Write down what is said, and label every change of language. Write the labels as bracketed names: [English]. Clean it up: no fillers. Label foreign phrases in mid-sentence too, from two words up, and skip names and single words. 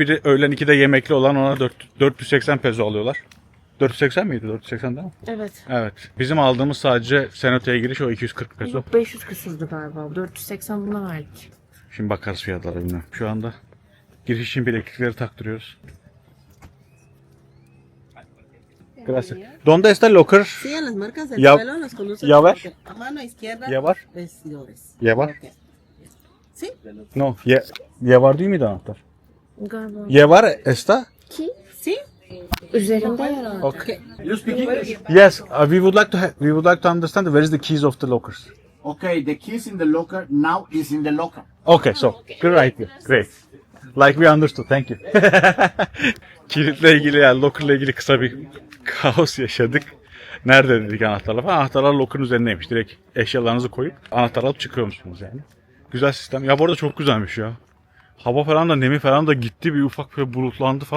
[Turkish] Biri öğlen 2'de yemekli olan, ona 480 peso alıyorlar. 480 miydi? 480 değil mi? Evet. Evet. Bizim aldığımız sadece Senato'ya giriş o 240 peso. Yok 500 kısızdı galiba. 480 buna verdik. Şimdi bakarız fiyatlara bilmiyorum. Şu anda giriş için bileklikleri taktırıyoruz. [Spanish] Gracias. ¿Dónde está el locker? Sí, en las marcas del Ya- suelo las conoces. ya ver. porque a mano izquierda, Llevar. vestidores. Llevar. Ok. Sí, [Turkish] No. [Spanish] Llevar değil [Turkish] miydi anahtar? Galiba. [Spanish] Llevar está? sí. [Turkish] Üzerinde herhalde. [English] Okay. Yes, we would like to understand where is the keys of the lockers. Okay, the keys in the locker now is in the locker. Okay, so great, great. Like we understood, thank you. [Turkish] Kilitle ilgili, yani [English] locker'la [Turkish] ilgili kısa bir kaos yaşadık. Nerede dedik anahtarlar falan. Anahtarlar locker'ın üzerindeymiş. Direkt eşyalarınızı koyup anahtar alıp çıkıyormuşsunuz yani. Güzel sistem. Ya bu arada çok güzelmiş ya. Hava falan da, nemi falan da gitti, bir ufak böyle bulutlandı falan.